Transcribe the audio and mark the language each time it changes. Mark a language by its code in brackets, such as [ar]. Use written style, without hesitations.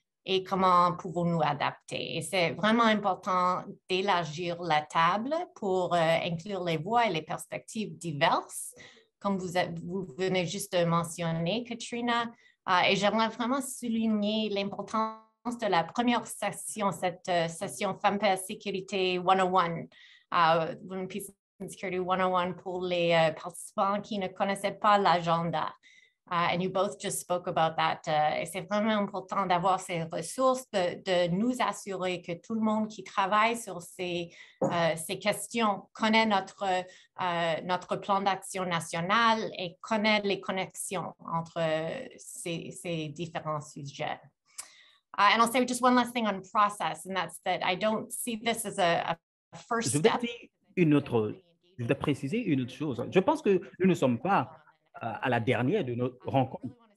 [fr] et comment pouvons-nous adapter. Et c'est vraiment important d'élargir la table pour inclure les voix et les perspectives diverses, comme vous venez juste de mentionner, Katrina. Et j'aimerais vraiment souligner l'importance de la première session, cette session Femmes, Paix, Sécurité 101, Women, Peace and Security 101 pour les participants qui ne connaissaient pas l'agenda. [en] And you both just spoke about that. [fr] Et c'est vraiment important d'avoir ces ressources, de nous assurer que tout le monde qui travaille sur ces questions connaît notre plan d'action national et connaît les connexions entre ces différents sujets. [en] And I'll say just one last thing on process, and that's that I don't see this as a first step. [fr] Je voudrais préciser une autre chose. Je pense que nous ne sommes pas à la dernière de notre rencontre.